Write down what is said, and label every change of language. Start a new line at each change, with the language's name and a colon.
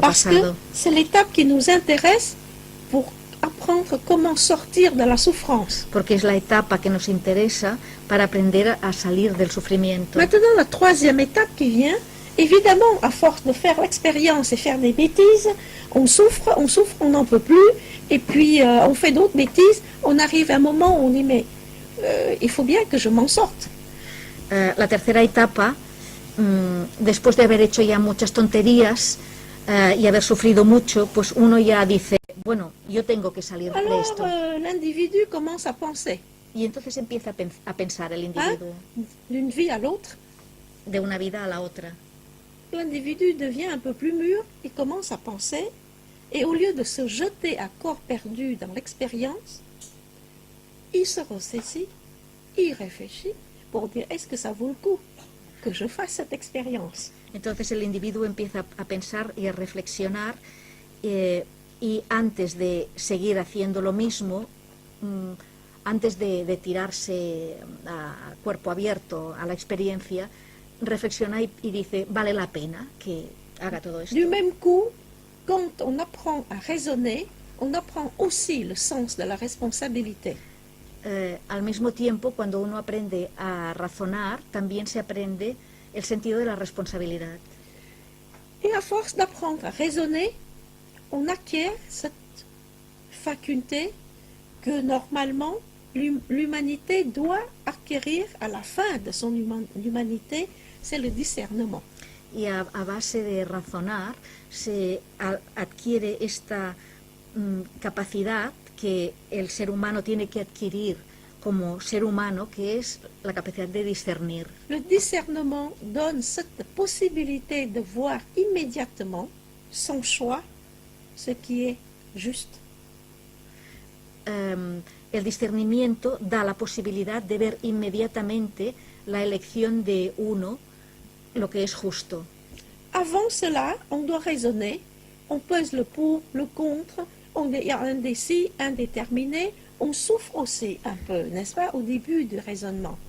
French: Parce
Spanish: pasado.
French: que c'est l'étape qui nous intéresse pour apprendre comment sortir de la souffrance.
Spanish: Porque es la etapa que nos interesa para aprender a salir del sufrimiento.
French: Maintenant, la troisième étape qui vient, évidemment, à force de faire l'expérience et faire des bêtises, on souffre, on n'en peut plus, et puis on fait d'autres bêtises, on arrive à un moment où on dit, mais il faut bien que je m'en sorte.
Spanish: La tercera etapa, después de haber hecho ya muchas tonterías y haber sufrido mucho, pues uno ya dice, bueno, yo tengo que salir de
French: Alors,
Spanish: esto.
French: l'individu commence à penser,
Spanish: Y entonces empieza a pensar el individuo
French: d'une vie à l'autre.
Spanish: de una vida a la otra.
French: L'individu devient un peu plus mûr, il commence à penser, et au lieu de se jeter à corps perdu dans l'expérience, il se ressaisit, il réfléchit pour dire est-ce que ça vaut le coup? que je fasse cette expérience.
Spanish: Entonces el individuo empieza a pensar y a reflexionar y antes de seguir haciendo lo mismo, antes de tirarse a cuerpo abierto a la experiencia, reflexiona y dice, vale la pena que haga todo esto.
French: Du même coup, quand on apprend à raisonner, on apprend aussi le sens de la responsabilité.
Spanish: Al mismo tiempo, cuando uno aprende a razonar, también se aprende el sentido de la responsabilidad.
French: Et à force d'apprendre à raisonner, on acquiert cette faculté que normalement l'humanité doit acquérir à la fin de son humanité, c'est le discernement.
Spanish: Y a base de razonar se adquiere esta capacidad que el ser humano tiene que adquirir como ser humano, que es la capacidad de discernir.
French: Le discernement donne cette possibilité de voir immédiatement, sans choix, ce qui est juste.
Spanish: El discernimiento da la posibilidad de ver inmediatamente la elección de uno, lo que es justo.
French: Avant cela, on doit raisonner, on pèse le pour, le contre, on est indécis, indéterminé, on souffre aussi un peu, n'est-ce pas, au début du raisonnement.